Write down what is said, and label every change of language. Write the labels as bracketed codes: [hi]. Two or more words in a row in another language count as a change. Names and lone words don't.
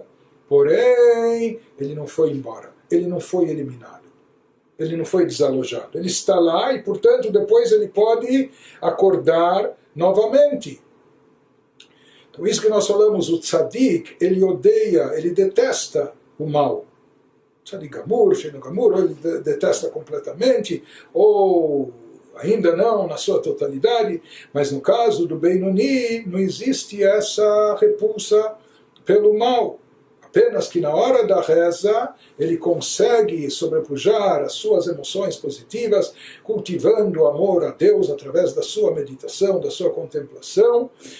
[pt] Porém, ele não foi embora, ele não foi eliminado. Ele não foi desalojado. Ele está lá e, portanto, depois ele pode acordar novamente. Então, isso que nós falamos, o tzadik, ele odeia, ele detesta o mal. [he] צדיק גמור, שאינו גמור, [pt] ele detesta completamente, ou ainda não na sua totalidade, mas no caso do Benoni, não existe essa repulsa pelo mal. Apenas que na hora da reza ele consegue sobrepujar as suas emoções positivas, cultivando o amor a Deus através da sua meditação, da sua contemplação.